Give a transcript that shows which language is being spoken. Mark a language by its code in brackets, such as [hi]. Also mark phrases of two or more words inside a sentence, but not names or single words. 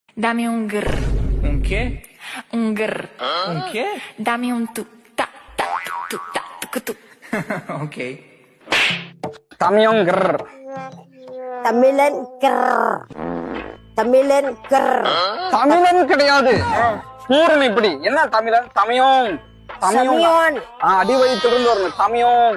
[es] Dame un grr, Un qué? un grr. Un qué? Dame un tu, ta, ta, tu, ta, tu, tu. Ok. [ta] தமிழன் கிர் தமிழன் கிர் தமிழன் கிர் தமிழன் கிடையாது பூரண இப்படி என்ன தமிழன் தமியோன் சமியோன் அடி வயிற்றிலிருந்து வரணும் தமியோன்